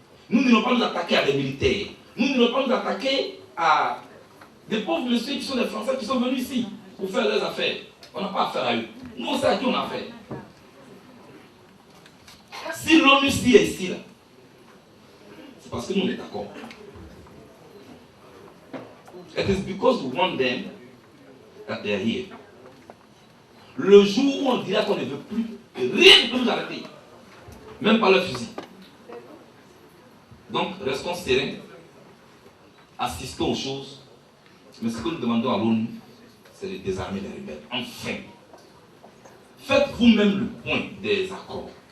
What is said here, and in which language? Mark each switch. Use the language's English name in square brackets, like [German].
[French] Nous n'irons pas nous attaquer à des militaires. Nous n'irons pas nous attaquer à des pauvres messieurs qui sont des Français qui sont venus ici pour faire leurs affaires. On n'a pas affaire à eux. Nous, on sait à qui on a affaire. Si l'ONU est ici, là, c'est parce que nous, on est d'accord. [English] It is because we want them that they are here. [French] Le jour où on dira qu'on ne veut plus, rien ne peut nous arrêter. Même pas le fusil. Donc, restons sereins, assistons aux choses. Mais ce que nous demandons à l'ONU, c'est de désarmer les rebelles. Enfin, faites vous-même le point des accords.